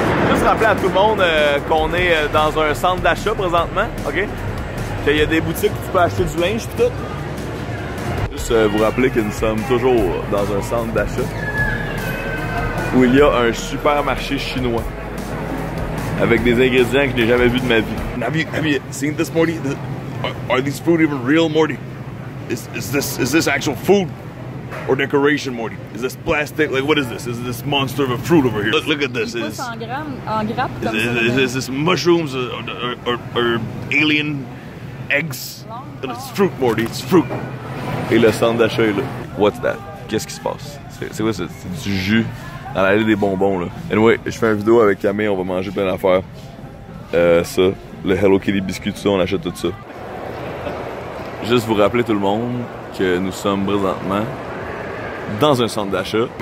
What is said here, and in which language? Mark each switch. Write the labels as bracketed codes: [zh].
[fr] Juste rappeler à tout le monde qu'on est dans un centre d'achat présentement, ok? Qu'il y a des boutiques où tu peux acheter du linge et tout. Juste vous rappeler que nous sommes toujours dans un centre d'achat où il y a un supermarché chinois avec des ingrédients que je n'ai jamais vus de ma vie. [en] Have you seen this, Morty? Are these fruit even real, Morty? Is this actual food or decoration, Morty? Is this plastic? Like, what is this? Is this monster of a fruit over here? Look at this. [fr] Is en grappe comme [en] is this mushrooms or alien eggs? It's fruit, Morty. It's fruit. [fr] Et le centre d'achat est là. [en] What's that? [fr] Qu'est-ce qui se passe? C'est quoi ça? C'est du jus Dans l'allée des bonbons, là. Anyway, je fais une vidéo avec Camille, on va manger plein d'affaires. Ça, le Hello Kitty biscuit, tout ça, on achète tout ça. Juste vous rappeler tout le monde que nous sommes présentement dans un centre d'achat.